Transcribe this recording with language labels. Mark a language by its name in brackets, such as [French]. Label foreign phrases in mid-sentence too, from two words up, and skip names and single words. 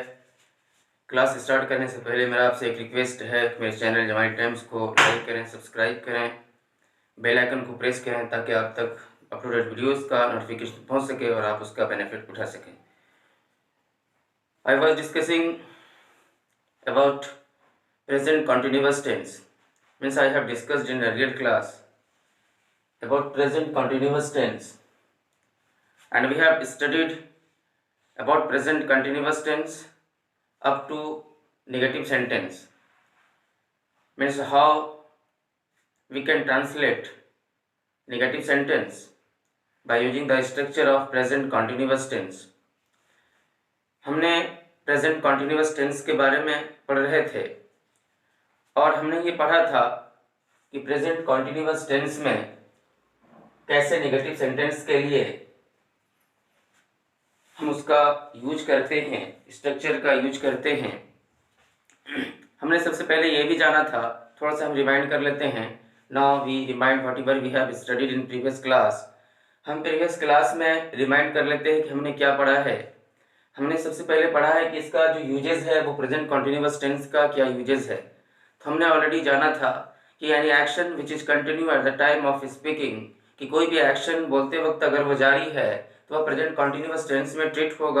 [English] class start [Hindi] करने से पहले मेरा आपसे एक रिक्वेस्ट है कि मेरे चैनल जमारी टाइम्स को लाइक करें, सब्सक्राइब करें, [English] bell icon [Hindi] को प्रेस करें ताकि आप तक [English] uploaded videos [Hindi] का नोटिफिकेशन पहुंच सके और आप उसका बेनिफिट उठा सकें। [English] I was discussing about present continuous tense, means I have discussed in earlier class about present continuous tense, and we have studied about present continuous tense up to negative sentence, means how we can translate negative sentence by using the structure of present continuous tense. [Hindi] हमने [English] present continuous tense [Hindi] के बारे में पढ़ रहे थे और हमने ये पढ़ा था कि [English] present continuous tense [Hindi] में कैसे [English] negative sentence [Hindi] के लिए हम उसका यूज करते हैं, स्ट्रक्चर का यूज करते हैं। हमने सबसे पहले ये भी जाना था, थोड़ा सा हम रिमाइंड कर लेते हैं। [English] Now we remind whatever we have studied in previous class. [Hindi] हम [English] previous class [Hindi] में रिमाइंड कर लेते हैं कि हमने क्या पढ़ा है। हमने सबसे पहले पढ़ा है कि इसका जो यूजेस है वो [English] present continuous tense [Hindi] का क्या यूजेस है। तो हमने ऑलरेडी जाना था कि यानी [English] action which is continue at the time of speaking, [Hindi] कि कोई भी एक्शन बोलते वक्त अगर वो जारी है तो वह [English] present continuous tense [Hindi] में ट्रीट होगा।